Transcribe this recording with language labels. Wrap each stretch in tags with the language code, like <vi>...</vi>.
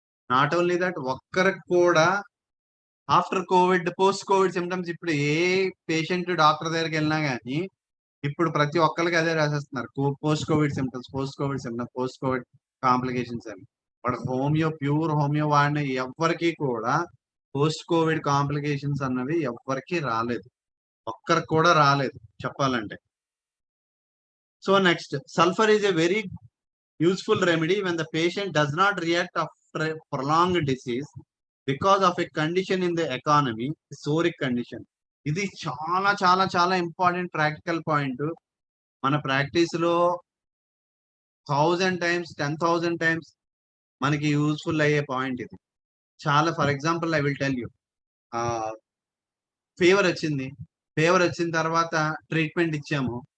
<te>Not only that, ఒక్కరికి కూడా after Covid post Covid symptoms ఇప్పుడు ఏ పేషెంట్ డాక్టర్ దగ్గరికి వెళ్ళినా గానీ ఇప్పుడు ప్రతి ఒక్కరికి అదే రాసేస్తున్నారు. Post Covid symptoms, post Covid symptoms, post Covid complications అని. బట్ ప్యూర్ హోమియో వాడిన ఎవ్వరికి కూడా పోస్ట్ కోవిడ్ కాంప్లికేషన్స్ అన్నవి ఎవ్వరికి రాలేదు. ఒక్కరికి కూడా రాలేదు చెప్పాలంటే.</te> <en>So next, sulfur is a very useful remedy when the patient does not react after a prolonged disease because of a condition in the economy, psoric condition.</en> <te>ఇది చాలా చాలా చాలా ఇంపార్టెంట్ ప్రాక్టికల్ పాయింట్. మన ప్రాక్టీస్ లో 1000 times 10,000 times మనకి useful అయ్యే point ఇది.</te> <en>చాలా, for example I will tell you.</en> <te>Fever వచ్చిన తర్వాత ట్రీట్మెంట్ ఇచ్చాము.</te>